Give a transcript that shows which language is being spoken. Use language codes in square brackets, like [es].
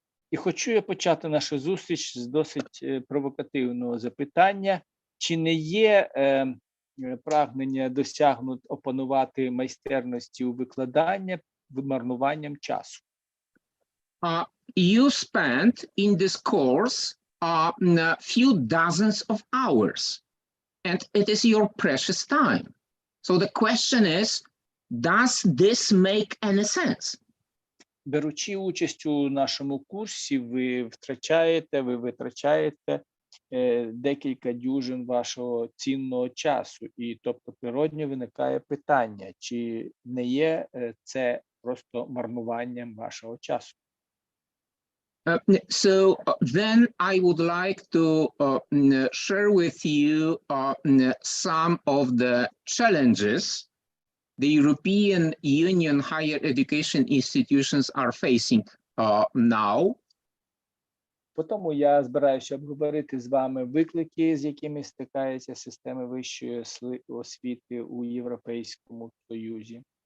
[uk] І хочу я почати нашу зустріч з досить провокативного запитання. Чи не є прагнення опанувати майстерності у викладанні марнуванням часу? [en] You spent in this course a few dozens of hours, and it is your precious time. So the question is, does this make any sense? [uk] Беручи участь у нашому курсі, ви витрачаєте декілька дюжин вашого цінного часу. І тобто природньо виникає питання, чи не є це просто марнуванням вашого часу? [en] So then I would like to share with you some of the challenges the European Union higher education institutions are facing now. [uk] Тому я збираюся обговорити з вами виклики, з якими стикаються системи вищої освіти у Європейському Союзі.